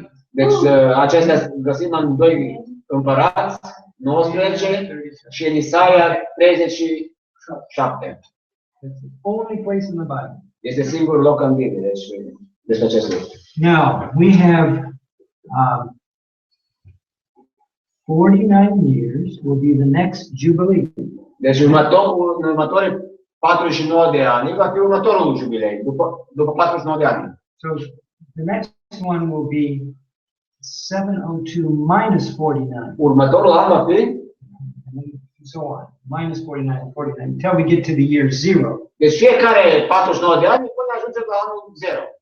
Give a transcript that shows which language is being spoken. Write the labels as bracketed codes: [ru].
[ro] Deci acestea găsim în 2 Împărați, 19 și în Isaia 37. [en] That's the only place in the Bible. [ro] Este singurul loc în Biblie, deci despre acest lucru. [en] Now, we have 49 years will be the next Jubilee. [ro] Deci în următorii 49 de ani va fi următorul jubilei, după 49 de ani. [en] So the next one will be 702 minus 49. [ro] Următorul an va fi [en] So on, minus 49, 49, until we get to the year 0. [ro] Deci fiecare 49 de ani până ajungem la anul 0.